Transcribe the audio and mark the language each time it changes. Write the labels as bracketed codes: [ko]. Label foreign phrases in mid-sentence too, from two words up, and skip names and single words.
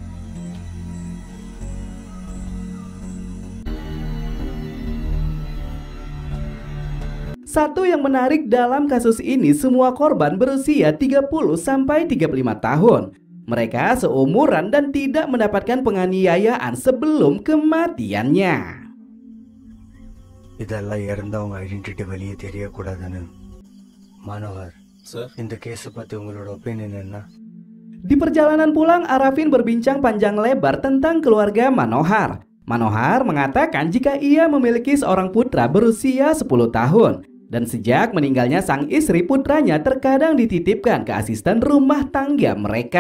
[id] Satu yang menarik dalam kasus ini, semua korban berusia 30-35 tahun. Mereka seumuran dan tidak mendapatkan penganiayaan sebelum kematiannya. [ta] இதெல்லாம் இறந்தவங்க ஐடென்டிட்டி வெளியே தெரியக்கூடாதுன்னு Manohar, இந்த கேஸ் பத்தி உங்களோட ஒப்பீனியன் என்ன? [id] Di perjalanan pulang, Arafin berbincang panjang lebar tentang keluarga Manohar. Manohar mengatakan jika ia memiliki seorang putra berusia 10 tahun. Dan sejak meninggalnya sang istri, putranya terkadang dititipkan ke asisten rumah tangga mereka.